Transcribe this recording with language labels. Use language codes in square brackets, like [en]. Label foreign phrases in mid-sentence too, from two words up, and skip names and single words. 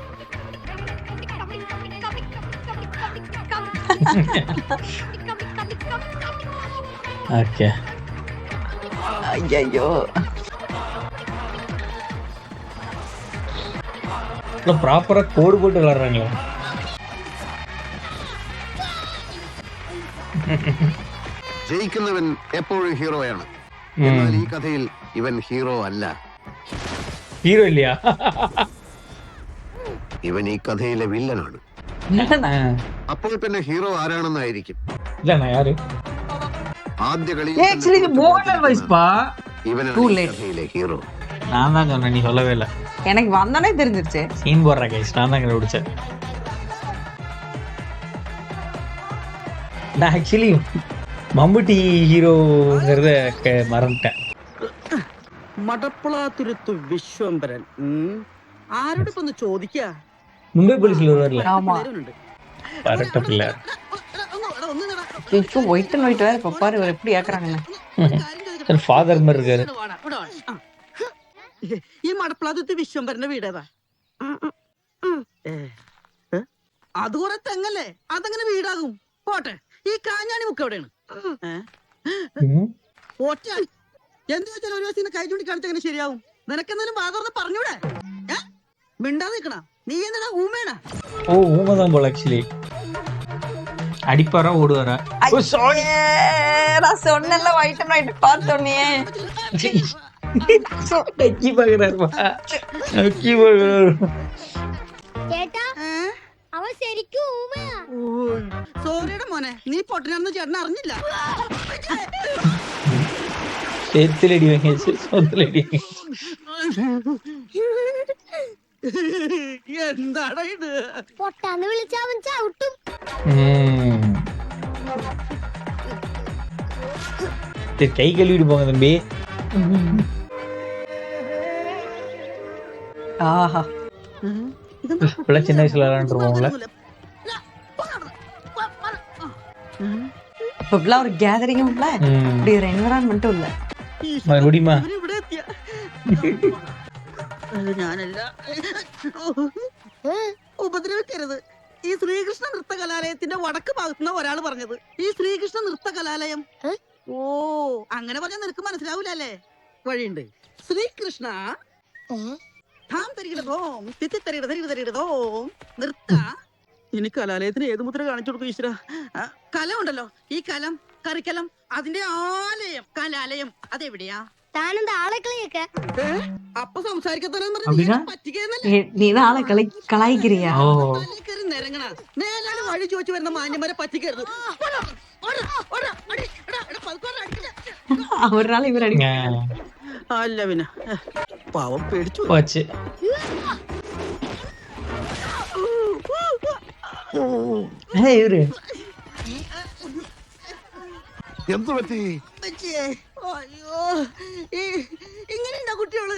[ta] ஓகே. ஐயோ. ப்ராப்பரா கோடு போட்டு விளையாடுறாங்களா? [ml] ജയിക്കുന്നവൻ എപ്പോഴും ഹീറോയാണ്. എന്നാൽ ഈ കഥയിൽ ഇവൻ ഹീറോ അല്ല. ഹീറോ ഇല്ലയാ? ഇവൻ ഈ കഥയിലെ വില്ലനാണ്. അപ്പോൾ പിന്നെ ഹീറോ ആരാണെന്നായിരിക്കും. ആദ്യ കളി ഇവനാണ് ഹീറോ. [ta] நான் தான் சொன்னேன், நீ சொல்லவே இல்ல. எனக்கு வந்தனே தெரிஞ்சிருச்சு. சீன் போடுற கைஸ், நான் தான் கண்டுபிடிச்சேன். நான் ஆக்சுவலி மம்முட்டி ஹீரோங்கிறத மறந்துட்டேன். [ml] മടപ്പളാതുരുത്തു വിശ്വംബരൻ ആരോട് ഒന്ന് ചോദിക്കാ? [ta] மும்பை போலீஸ்ல வருவார்ல. ஆமா. பரட்ட பிள்ளை. இப்போ [en] white and white [ta] வேற இப்ப பாரு இவர் எப்படி ஏக்குறாங்கன்னு. ஃபாதர் மாதிரி இருக்காரு. [ml] ഈ മടപ്പളാതുരുത്തു വിശ്വംബരന്റെ വീടേതാ? അത് കുറെ തെങ്ങല്ലേ, അതങ്ങനെ വീടാകും. പോട്ടെ, ഈ കാഞ്ഞാണി മുക്ക് എവിടെയാണ്? ഒറ്റ എന്ത് വെച്ചാൽ ഒരു ദിവസം കൈ ചൂണ്ടി കാണിച്ചങ്ങനെ ശരിയാവും. നിനക്കെന്തായാലും വാതർന്ന് പറഞ്ഞൂടെ? മിണ്ടാതെ നിക്കണ നീ [ta] என்னடா ஊமேனா? ஓ, ஊமதான் போல ஆக்சுவலி. அடிப்பாரா ஓடுவாரா? ஓ சாரி, நான் சொன்னல [en] white and white [ta] பார்த்தோனே. டக்கி பாக்குறாருமா. டக்கி பாக்குறாரு. [ml] ചേട്ടാ അവൻ ശരിക്കും ഊമയാ. സോറിയുടെ മോനെ, നീ പൊട്ടനാണെന്ന് ചേട്ടൻ അറിഞ്ഞില്ല. ചേത്തിലടി വാങ്ങി സ്വന്തലടി. എന്താടാ ഇത്? പൊട്ടാന്ന് വിളിച്ച അവൻ ചവിട്ടും. [ta] கை கழுவிட்டு போங்க தம்பி. ஆஹா, இப்பெல்லாம் சின்ன வயசுல விளையாண்டுருவோம்ல. இப்பெல்லாம் ஒரு கேதரிங்கும் இல்ல, இப்படி ஒரு என்விரான்மெண்ட்டும் இல்ல. மறுபடியுமா? [ml] ഞാനല്ല. ഉപദ്രവിക്കരുത്. ഈ ശ്രീകൃഷ്ണ നൃത്ത കലാലയത്തിന്റെ വടക്ക് ഭാഗത്തുനിന്ന് ഒരാൾ പറഞ്ഞത്. ഈ ശ്രീകൃഷ്ണ നൃത്ത കലാലയം. ഓ, അങ്ങനെ പറഞ്ഞാൽ നിനക്ക് മനസ്സിലാവൂലല്ലേ? വഴിയുണ്ട്. ശ്രീകൃഷ്ണ നൃത്ത. ഇനി കലാലയത്തിന് ഏത് മുദ്ര കാണിച്ചു കൊടുക്കും ഈശ്വര? കലം ഉണ്ടല്ലോ, ഈ കലം, കറിക്കലം, അതിന്റെ ആലയം, കലാലയം അതെവിടെയാ? താനെന്താ ആളെ കളിയൊക്കെ അപ്പൊ സംസാരിക്കത്തന്നെ [ta] அப்படின்னா? [ml] പറ്റിക്കുന്നല്ലേ? [ta] நீ தான் ஆளை கலாய்க்கிறியா? ஓ [ml] നിരങ്ങണ നേരാണ് വഴി ചോദിച്ചു വരുന്ന മാന്യന്മാരെ പറ്റിക്കരുത്. [ta] அவரால இவர் அடி [ml] അല്ല പിന്നെ പാവം പേടിച്ചു. [ta] போச்சு. ഇവര് [ml] എന്തു പറ്റി? അയ്യോ, ഇങ്ങനെയുണ്ടാ കുട്ടികള്?